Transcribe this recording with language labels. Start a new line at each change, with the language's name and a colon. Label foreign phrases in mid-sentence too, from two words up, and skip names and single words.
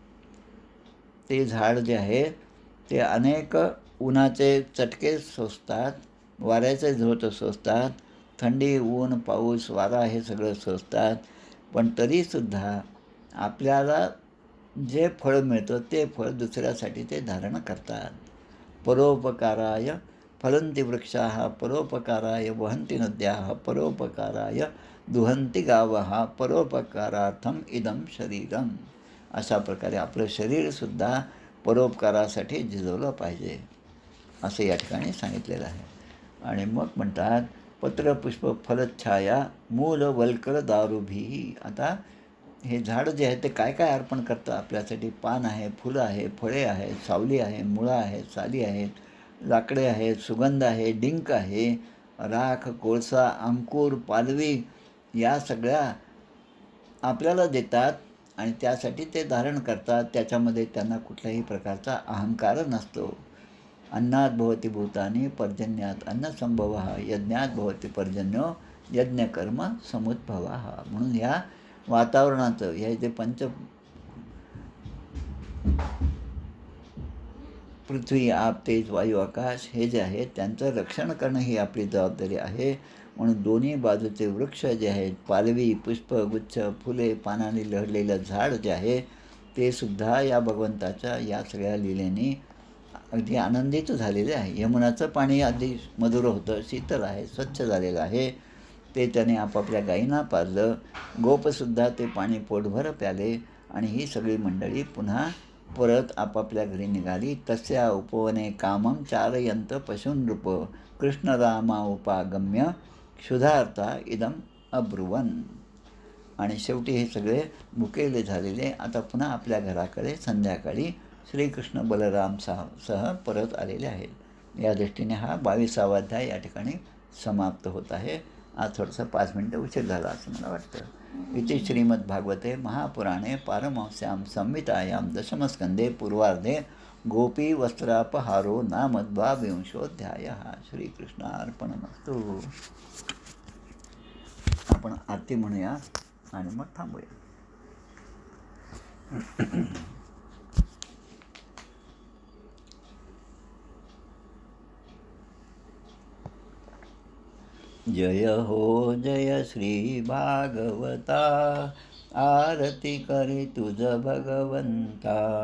Marathi: ते झाड जे आहे ते अनेक उन्हाचे चटके सोसतात, वाऱ्याचे झोत सोसतात, थंडी, ऊन, पाऊस, वारा हे सगळं सोसतात, पण तरीसुद्धा आपल्याला जे फळ मिळतं ते फळ दुसऱ्यासाठी ते धारण करतात.
Sanskrit: परोपकाराय फलंती वृक्षाः, परोपकाराय वहन्ति नद्याः, परोपकाराय दुहन्ति गावः, परोपकारार्थम इदं शरीरम.
Marathi: अशा प्रकारे आपलं शरीरसुद्धा परोपकारासाठी झिजवलं पाहिजे असं या ठिकाणी सांगितलेलं आहे. आणि मग म्हणतात
Sanskrit: पत्रपुष्प फलच्छाया मूल वल्कल दारुभी.
Marathi: आता हे झाड जे आहे ते काय काय अर्पण करतं आपल्यासाठी? पान आहे, फुलं आहे, फळे आहे, सावली आहे, मुळं आहे, साली आहेत, लाकडे आहेत, सुगंध आहे, डिंक आहे, राख, कोळसा, अंकुर, पालवी या सगळ्या आपल्याला देतात आणि त्यासाठी ते धारण करतात. त्याच्यामध्ये त्यांना कुठल्याही प्रकारचा अहंकार नसतो.
Sanskrit: अन्नात भवती भूतानी पर्जन्यात अन्नसंभवः यज्ञात भवती पर्जन्यो यज्ञकर्म समुद्भवः.
Marathi: म्हणून ह्या वातावरणाचं हे जे पृथ्वी, आप, तेज, वायू, आकाश हे जे आहे त्यांचं रक्षण करणं ही आपली जबाबदारी आहे. म्हणून दोन्ही बाजूचे वृक्ष जे आहेत, पालवी, पुष्प, गुच्छ, फुले, पानांनी लहरलेलं झाड जे आहे ते सुद्धा या भगवंताच्या या सगळ्या लीलेने अगदी आनंदित झालेले आहे. यमुनाचं पाणी अगदी मधुर होतं, शीतल आहे, स्वच्छ झालेलं आहे. ते त्याने आपापल्या गायींना पाजलं. गोपसुद्धा ते पाणी पोटभर प्याले आणि ही सगळी मंडळी पुन्हा परत आपापल्या घरी निघाली.
Sanskrit: तस्या उपवने कामं चारयंत पशूनृप कृष्णरामा उपागम्य क्षुधार्ता इदम अब्रुवन.
Marathi: आणि शेवटी हे सगळे मुकेले झालेले आता पुन्हा आपल्या घराकडे संध्याकाळी श्रीकृष्ण बलराम सह परत आलेले आहेत. या दृष्टीने हा 22वा अध्याय या ठिकाणी समाप्त होत आहे. आज थोडंसं 5 मिनटं उशीर झाला असं मला वाटतं.
Sanskrit: इति श्रीमद्भागवते महापुराणे पारमहंस्यां संहितायां दशमस्कंदे पूर्वार्धे गोपीवस्त्रापहारो नाम 12विंशोऽध्यायः. श्रीकृष्णार्पणमस्तु.
Marathi: आपण आरती म्हणूया आणि मग थांबूया. जय हो जय श्री भागवता, आरती करी तुझ भगवंता.